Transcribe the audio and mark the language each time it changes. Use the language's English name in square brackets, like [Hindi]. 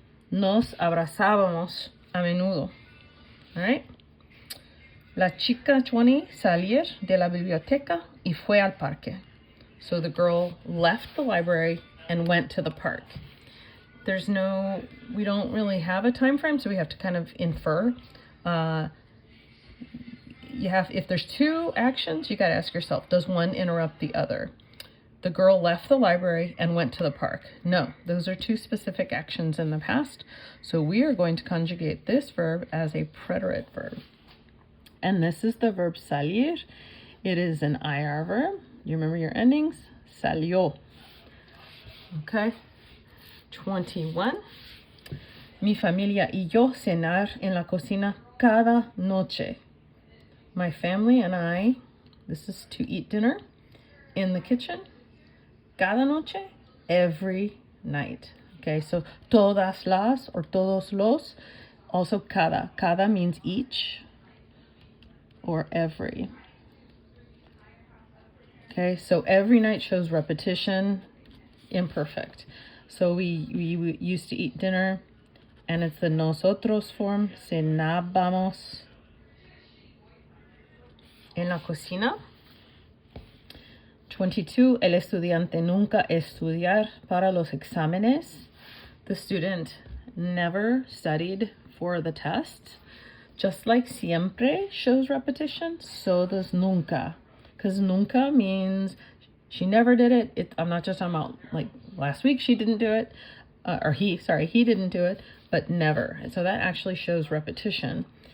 [Spanish] Nos abrazábamos a menudo. [English] All right. [Spanish] La chica 20 salir de la biblioteca y fue al parque. [English] So the girl left the library and went to the park. We don't really have a time frame, so we have to kind of infer. If there's two actions, you got to ask yourself, does one interrupt the other? The girl left the library and went to the park. No, those are two specific actions in the past. So we are going to conjugate this verb as a preterite verb. And this is the verb salir. It is an IR verb. You remember your endings? Salió. Okay. 21. [Spanish] Mi familia y yo cenar en la cocina cada noche. [English] My family and I, this is to eat dinner in the kitchen. [Spanish] Cada noche, [English] every night. Okay, so todas las or todos los, also cada. Cada means each or every. Okay, so every night shows repetition, imperfect. So we used to eat dinner, and it's the nosotros form. [Spanish] Cenábamos en la cocina. 22. El estudiante nunca estudiar para los exámenes. [English] The student never studied for the test. Just like siempre shows repetition, so does nunca. Because nunca means she never did it. I'm not just talking about like last week she didn't do it. He didn't do it, but never. And so that actually shows repetition.